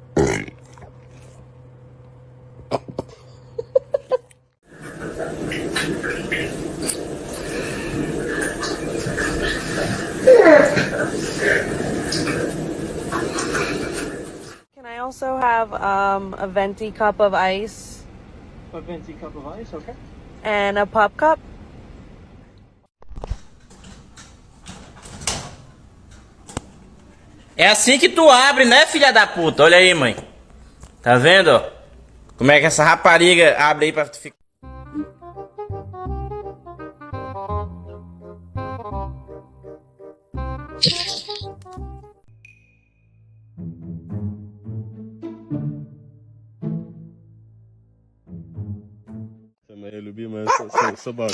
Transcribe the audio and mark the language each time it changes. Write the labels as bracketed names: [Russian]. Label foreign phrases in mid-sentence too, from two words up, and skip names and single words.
[English] Can I also have a venti cup of ice? A venti cup of ice, okay. And a pop cup? [Portuguese] É assim que tu abre, né, filha da puta? Olha aí, mãe. Tá vendo, ó? Como é que essa rapariga abre aí pra tu ficar... [Russian] Моя любимая собака.